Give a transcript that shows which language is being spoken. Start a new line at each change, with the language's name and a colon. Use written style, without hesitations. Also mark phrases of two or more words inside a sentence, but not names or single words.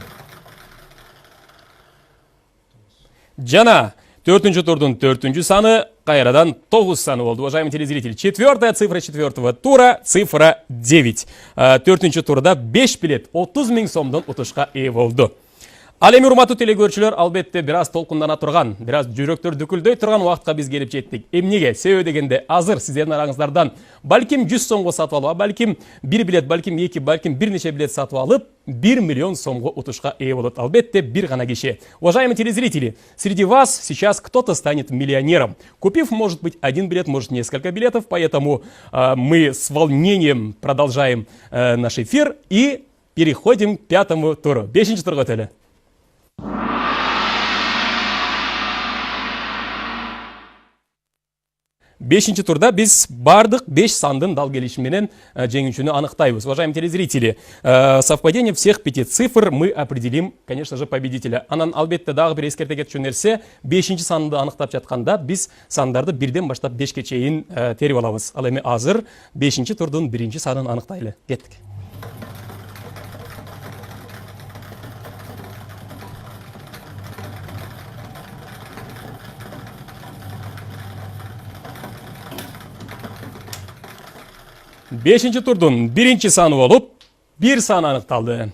Kyrgyz: Жана 4-чү турдун 4-чү саны кайрадан 9 саны болду.
Russian: Уважаемый телезритель, четвертая цифра четвертого тура, цифра 9.
Kyrgyz: Төртінші турда 5 билет 30 000 сомдон утушка ээ болду. Ал эми урматтуу телекөрүүчүлөр, албетте бир аз толкундана турган, бир аз жүрөктөр дүкүлдөй турган убакытка биз келип жеттик. Эмнеге? Себеби дегенде азыр сиздердин араңыздардан балким 100 сомго сатып алып, балким 1 билет, балким 2, балким бир нече билет сатып алып, 1 миллион сомго утушка ээ болот. Албетте бир гана киши.
Russian: Уважаемые телезрители, среди вас сейчас кто-то станет миллионером, купив, может быть, один билет, может, несколько билетов, поэтому мы с волнением продолжаем наш эфир и переходим к пятому туру.
Kyrgyz: 5-нчи турга өтөлү. Бешинчи турда биз бардык 5 сандын дал келиши менен жеңүүчүнү аныктайбыз.
Russian: Уважаемые телезрители, совпадение всех 5 цифр мы определим, конечно же, победителя.
Kyrgyz: Анан албетте дагы бир эскерте кетчү нерсе, 5-нчи санды аныктап жатканда биз сандарды 1ден баштап 5ке чейин терип алабыз. Ал эми азыр 5-нчи турдун 1-нчи санын аныктайлы. Кеттик. Бешинчи турдун 1-нчи саны болуп, 1 сан аныкталды.